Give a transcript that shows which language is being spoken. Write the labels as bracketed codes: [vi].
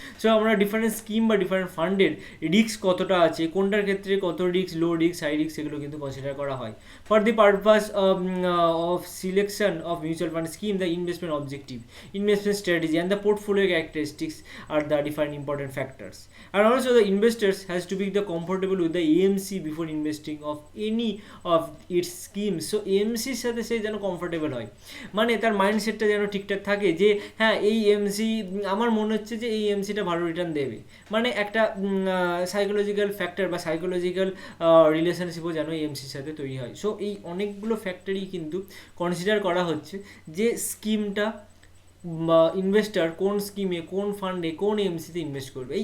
[bn] So আমরা different scheme বা different ফান্ডের রিস্ক কতটা আছে, কোনটার ক্ষেত্রে কত risk, low risk, high risk, সেগুলো কিন্তু কনসিডার করা হয়। [en] For the purpose of selection of mutual fund scheme, the investment objective, investment strategy and the portfolio characteristics are the different important factors. And also the investors has to be the comfortable with the AMC before investing of any of its schemes. [bn] So AMC এর সাথে সে যেন comfortable হয়, মানে তার মাইন্ডসেটটা যেন ঠিকঠাক থাকে যে হ্যাঁ এই এমসি আমার মনে হচ্ছে যে এই এমসিটা ভালো রিটার্ন দেবে, মানে একটা সাইকোলজিক্যাল ফ্যাক্টর বা সাইকোলজিক্যাল রিলেশনশিপও যেন এমসির সাথে তৈরি হয়। সো এই অনেকগুলো ফ্যাক্টরই কিন্তু কনসিডার করা হচ্ছে যে স্কিমটা বা ইনভেস্টার কোন স্কিমে, কোন ফান্ডে, কোন এমসিতে ইনভেস্ট করবে।